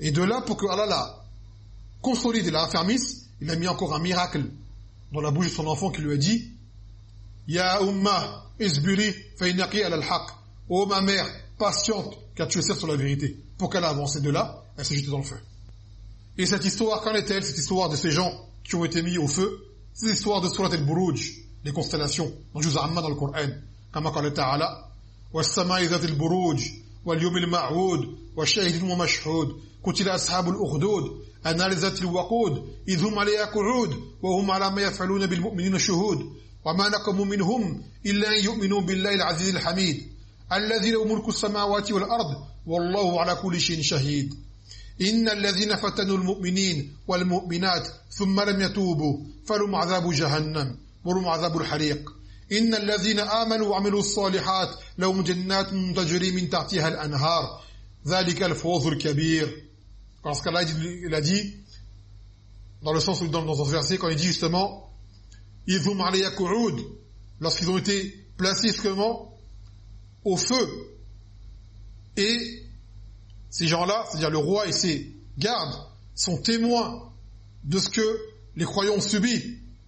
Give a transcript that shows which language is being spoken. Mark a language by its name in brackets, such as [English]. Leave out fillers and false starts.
[French] Et de là, pour que Allah la consolide et la raffermisse, il a mis encore un miracle dans la bouche de son enfant qui lui a dit « [Arabic] Ya umma isbiri fainaki ala al-haq [French] »« Ô ma mère, patiente, car tu es certes sur la vérité. » Pour qu'elle a avancé de là, elle s'est jetée dans le feu. Et cette histoire, qu'en est-elle, cette histoire de ces gens qui ont été mis au feu ? Ces histoires de Surat al-Buruj, les constellations, dans Juz Amma dans le Coran, comme qu'a dit Ta'ala [Arabic] « Wassamai zat al-Buruj » واليوم المعهود والشاهد المشهود قتل أصحاب الأخدود أنالزة الوقود إذ هم عليها قعود وهم على ما يفعلون بالمؤمنين شهود وما نقم منهم إلا أن يؤمنوا بالله العزيز الحميد الذي له ملك السماوات والأرض والله على كل شيء شهيد إن الذين فتنوا المؤمنين والمؤمنات ثم لم يتوبوا فلهم عذاب جهنم ولهم عذاب الحريق إن الذين آمنوا وعملوا الصالحات لهم جنات تجري من تحتها الأنهار ذلك الفوز الكبير. [French] Parce qu'Allah a dit, dans le sens où dans ce verset, quand il dit justement, ils ont marié à Koud lorsqu'ils ont été placés seulement au feu. Et ces gens-là, c'est-à-dire le roi et ses gardes, sont témoins de ce que les croyants ont subi.